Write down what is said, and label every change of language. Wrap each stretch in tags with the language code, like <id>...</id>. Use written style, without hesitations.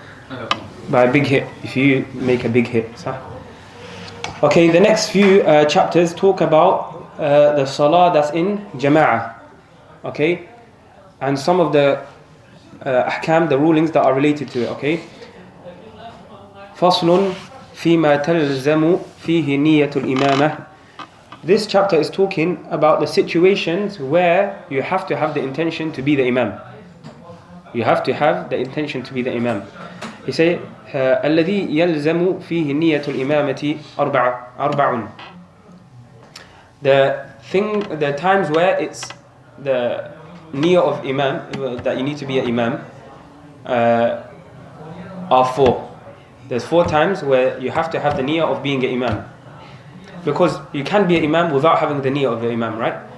<en>Okay. By a big hit, if you make a big hit, sir. Okay, the next few chapters talk about the salah that's in jama'ah. Okay, and some of the ahkam, the rulings that are related to it. Okay.</en> <ar>فصل فيما تلزم فيه نية الإمامة.</ar> <en>This chapter is talking about the situations where you have to have the intention to be the imam. You have to have the intention to be the imam. He say</en> <ar>الذي يلزم فيه نية الإمامة أربع.</ar> <en>The times where it's the niyyah of imam, that you need to be an imam, are 4. There's 4 times where you have to have the niyyah of being an imam. Because you can be an imam without having the niyyah of the imam, right?</en>